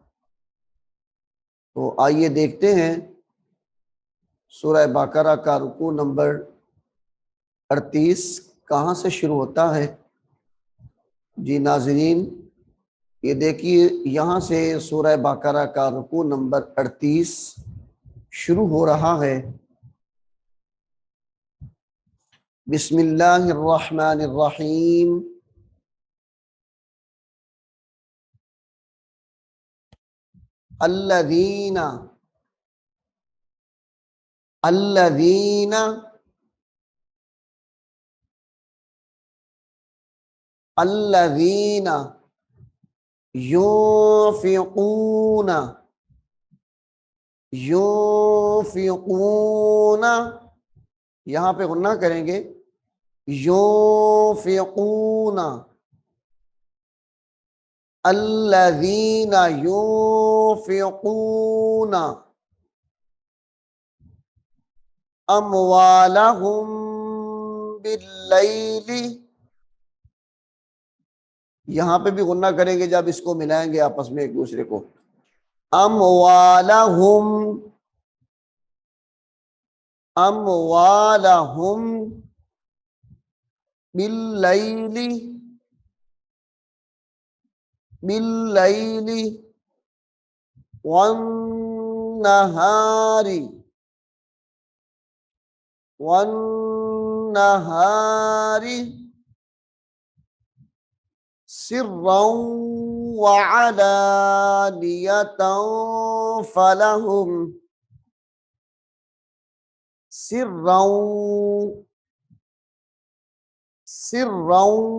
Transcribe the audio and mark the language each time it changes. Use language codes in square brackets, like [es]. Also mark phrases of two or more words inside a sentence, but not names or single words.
[hi] तो आइए देखते हैं सूरह बकरा का रुकू नंबर 38 कहाँ से शुरू होता है। जी नाज़रीन, ये देखिए, यहाँ से सूरह बकरा का रुकू नंबर 38 शुरू हो रहा है। [ar] بسم الله الرحمن الرحيم. الذين الذين الذين ينفقون ينفقون, [hi] यहाँ पे गुन्ना करेंगे। [ar] ينفقون الذين ينفقون أموالهم بالليل, [hi] यहाँ पे भी गुन्ना करेंगे जब इसको मिलाएंगे आपस में एक दूसरे को। [ar] أموالهم أموالهم بالليل بالليل والنهار والنهار سرا وعلانية فلهم سرا سرا